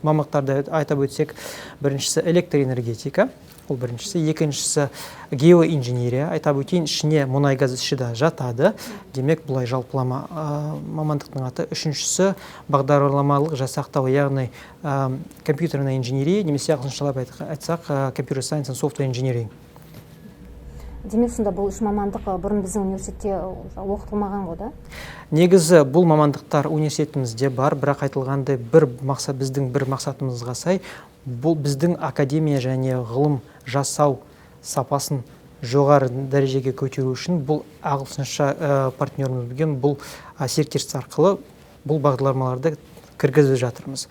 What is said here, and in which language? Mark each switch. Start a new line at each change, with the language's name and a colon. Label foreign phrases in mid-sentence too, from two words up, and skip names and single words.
Kazakh: Мамандықтарды айтып өтсек, біріншісі электроэнергетика, ол біріншісі, екіншісі геоинженерия, айтып өтейін, ішіне мұнай газ іші де жатады. Демек, бұлай жалпылама мамандықтың аты. Үшіншісі бағдарламалық жасақтау, яғни
Russian: компьютерная инженерия,
Kazakh: немесе ағылшыншалап айтсақ,
English: computer science and software engineering.
Kazakh: Демек, сонда бұл үш мамандық бұрын біздің университетте оқытылмаған ғой, да? Негізі бұл мамандықтар университетімізде бар, бірақ айтылғандай біздің бір мақсатымызға сай, бұл біздің академия және ғылым жасау сапасын жоғары дәрежеге көтеру үшін бұл ағылшынша партнерімізбен бұл серіктестік арқылы бұл бағдарламаларды кіргізіп жатырмыз.